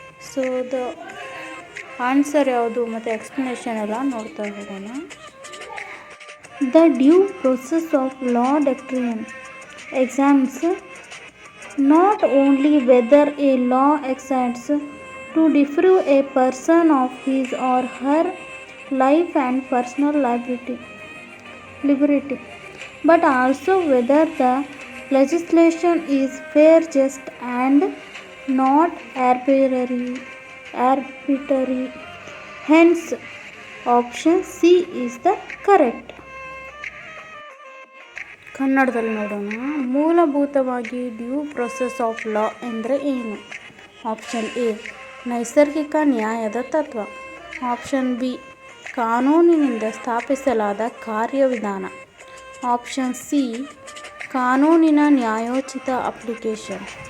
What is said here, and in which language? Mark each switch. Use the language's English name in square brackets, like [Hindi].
[English] So the answer [Kannada] ಯಾವುದು ಮತ್ತು explanation ಎಲ್ಲ ನೋಡ್ತಾ ಹೋಗೋಣ. [English] The due process of law doctrine examines not only whether a law exists to deprive a person of his or her life and personal liberty, but also whether the legislation is fair, just, and not arbitrary. Hence, option C is the correct. [Kannada] ಕನ್ನಡದಲ್ಲಿ ನೋಡೋಣ. ಮೂಲಭೂತವಾಗಿ due process of law ಎಂದರೆ ಏನು? Option A, ನೈಸರ್ಗಿಕ ನ್ಯಾಯದ ತತ್ವ. Option B, ಕಾನೂನಿನಿಂದ ಸ್ಥಾಪಿಸಲಾದ ಕಾರ್ಯವಿಧಾನ. ಆಪ್ಷನ್ ಸಿ, ಕಾನೂನಿನ ನ್ಯಾಯೋಚಿತ ಅಪ್ಲಿಕೇಶನ್.